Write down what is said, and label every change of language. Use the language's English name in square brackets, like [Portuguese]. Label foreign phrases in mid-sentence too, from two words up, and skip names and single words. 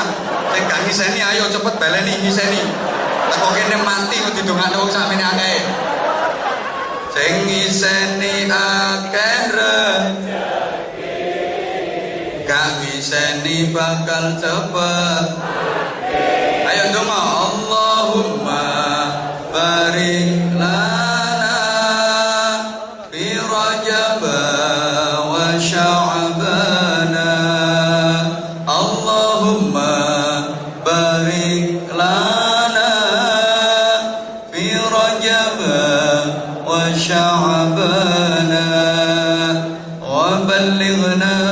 [Javanese] Sing gak ngiseni ayo cepet baleni ngiseni. Teko kene mati kok didongakne wong sakmene akeh. Sing ngiseni akeh gak ngiseni bakal cepet. Ayo donga. [Arabic] اللهم بارك لنا في رجب وشعبان. اللهم بارك لنا في رجب وشعبان وبلغنا